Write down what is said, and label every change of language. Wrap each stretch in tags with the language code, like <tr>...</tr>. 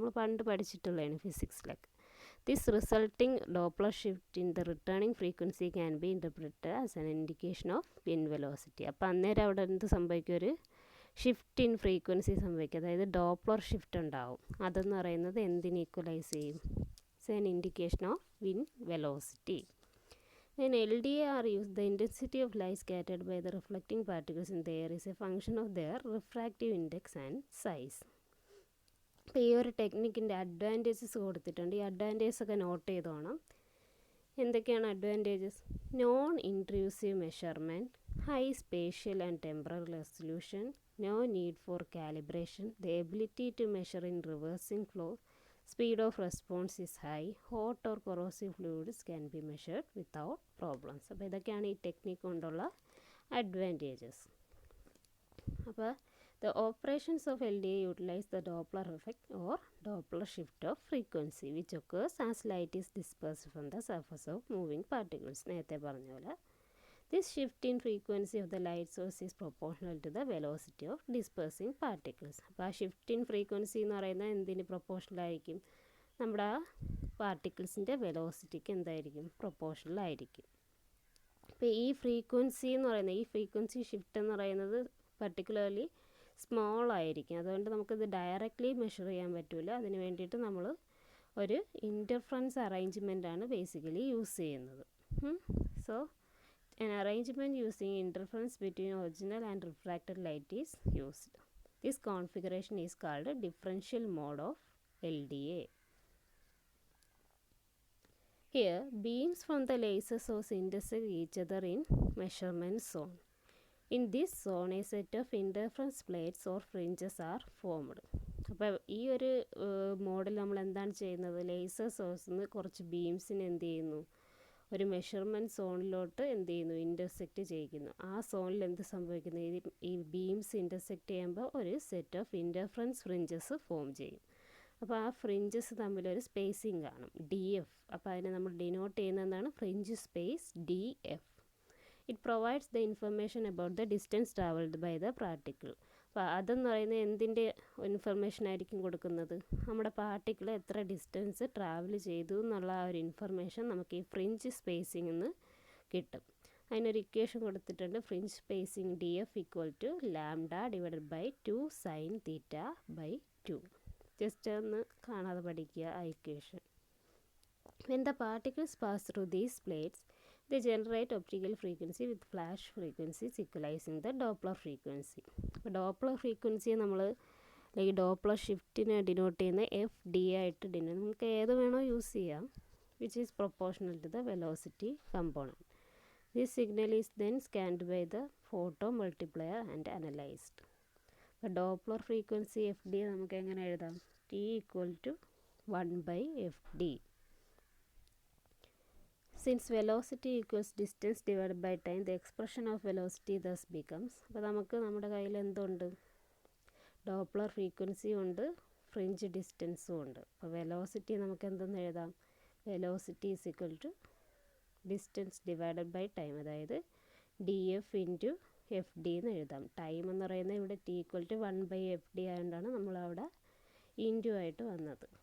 <ml>നമ്മൾ പണ്ട് പഠിച്ചിട്ടുള്ളതാണ് ഫിസിക്സിലൊക്കെ.</ml> <en>This resulting Doppler shift in the returning frequency can be interpreted as an indication of wind velocity.</en> <ml>അപ്പോൾ അന്നേരം അവിടെ എന്ത് സംഭവിക്കും, ഒരു ഷിഫ്റ്റ് ഇൻ ഫ്രീക്വൻസി സംഭവിക്കും, അതായത് ഡോപ്ലർ ഷിഫ്റ്റ് ഉണ്ടാവും. അതെന്ന് പറയുന്നത് എന്തിന് ഈക്വലൈസ് ചെയ്യും,</ml> <en>It's an indication of wind velocity. When LDA are used, the intensity of light scattered by the reflecting particles in the air is a function of their refractive index and size.</en> <ml>അപ്പോൾ ഈ ഒരു ടെക്നിക്കിൻ്റെ advantages കൊടുത്തിട്ടുണ്ട്. ഈ advantages ഒക്കെ not ചെയ്തോണം. എന്തൊക്കെയാണ് advantages?</ml> <en>Non intrusive measurement, high spatial and temporal resolution, no need for calibration, the ability to measure in reversing flow, speed of response is high, hot or corrosive fluids can be measured without problems.</en> <ml>അപ്പോൾ ഇതൊക്കെയാണ് ഈ technique കൊണ്ടുള്ള advantages.</ml> <en>അപ്പോൾ the operations of LDA utilize the Doppler effect or Doppler shift of frequency which occurs as light is dispersed from the surface of moving particles.</en> <ml>നേരത്തെ പറഞ്ഞ പോലെ</ml> <en>this shift in frequency of the light source is proportional to the velocity of dispersing particles.</en> <ml>അപ്പോൾ ആ shift in frequency എന്ന് പറയുന്നത് എന്തിന് proportional ആയിരിക്കും, നമ്മുടെ ആ പാർട്ടിക്കിൾസിൻ്റെ വെലോസിറ്റിക്ക് എന്തായിരിക്കും, പ്രൊപ്പോർഷണൽ ആയിരിക്കും. അപ്പോൾ ഈ ഫ്രീക്വൻസി എന്ന് പറയുന്നത്, ഈ ഫ്രീക്വൻസി ഷിഫ്റ്റ് എന്ന് പറയുന്നത് പർട്ടിക്കുലർലി സ്മോൾ ആയിരിക്കും. അതുകൊണ്ട് നമുക്കിത് ഡയറക്റ്റ്ലി മെഷർ ചെയ്യാൻ പറ്റില്ല. അതിന് വേണ്ടിയിട്ട് നമ്മൾ ഒരു ഇൻ്റർഫറൻസ് അറേഞ്ച്മെൻ്റാണ് ബേസിക്കലി യൂസ് ചെയ്യുന്നത്.</ml> <en>So an arrangement using interference between original and refracted light is used. This configuration is called a differential mode of LDA. Here, beams from the laser source intersect each other in measurement zone. In this zone, a set of interference plates or fringes are formed.</en> <ml>അപ്പോൾ ഈ ഒരു model നമ്മൾ എന്താണ് ചെയ്യുന്നത്, laser സോഴ്സിൽ നിന്ന് കുറച്ച് ബീംസിന് എന്ത് ചെയ്യുന്നു, ഒരു മെഷർമെൻറ്റ് സോണിലോട്ട് എന്ത് ചെയ്യുന്നു, ഇൻ്റർസെക്റ്റ് ചെയ്യിക്കുന്നു. ആ സോണിൽ എന്ത് സംഭവിക്കുന്നു, ഈ ബീംസ് ഇൻ്റർസെക്റ്റ് ചെയ്യുമ്പോൾ ഒരു set of interference fringes form ചെയ്യും. അപ്പോൾ ആ ഫ്രിഞ്ചസ് തമ്മിലൊരു സ്പേസിങ് കാണും DF. അപ്പോൾ അതിനെ നമ്മൾ ഡിനോട്ട് ചെയ്യുന്നതാണ് fringe space DF.</ml> <en>It provides the information about the distance travelled by the particle.</en> <ml>അപ്പോൾ അതെന്ന് പറയുന്നത് എന്തിൻ്റെ ഇൻഫർമേഷൻ ആയിരിക്കും കൊടുക്കുന്നത്? നമ്മുടെ പാർട്ടിക്കിൾ എത്ര ഡിസ്റ്റൻസ് ട്രാവൽ ചെയ്തു എന്നുള്ള ആ ഒരു ഇൻഫർമേഷൻ നമുക്ക് ഈ ഫ്രിഞ്ച് സ്പേസിംഗ് നിന്ന് കിട്ടും. അതിനൊരു ഇക്വേഷൻ കൊടുത്തിട്ടുണ്ട്. Fringe spacing DF equal to λ/2 sin θ/2. Just ഒന്ന് കാണാതെ പഠിക്കുക ആ equation.</ml> <en>When the particles pass through these plates, they generate optical frequency with flash frequencies equalizing the Doppler frequency.</en> <ml>അപ്പോൾ ഡോപ്ലർ ഫ്രീക്വൻസിയെ നമ്മൾ അല്ലെങ്കിൽ ഡോപ്ലർ ഷിഫ്റ്റിനെ ഡിനോട്ട് ചെയ്യുന്ന FD ആയിട്ട് ഡിനോട്ട്, നമുക്ക് ഏത് വേണോ യൂസ് ചെയ്യാം,</ml> <en>which is proportional to the velocity component. This signal is then scanned by the photo multiplier and analyzed.</en> <ml>അപ്പോൾ ഡോപ്ലർ ഫ്രീക്വൻസി FD നമുക്ക് എങ്ങനെ എഴുതാം?</ml> <en>T equal to 1/FD. Since velocity equals distance divided by time, the expression of velocity thus becomes,</en> <ml>അപ്പോൾ നമുക്ക് നമ്മുടെ കയ്യിൽ എന്തുണ്ട്? Doppler frequency ഉണ്ട്, ഫ്രിഞ്ച് ഡിസ്റ്റൻസും ഉണ്ട്. അപ്പോൾ വെലോസിറ്റി നമുക്ക് എന്തെന്ന് എഴുതാം?</ml> <en>velocity is equal to distance divided by time,</en> <ml>അതായത് DF ഇൻറ്റു FD എന്ന് എഴുതാം. ടൈം എന്ന് പറയുന്നത് ഇവിടെ T ഈക്വൽ ടു 1/FD ആയതുകൊണ്ടാണ് നമ്മളവിടെ ഇൻറ്റു ആയിട്ട് വന്നത്.</ml>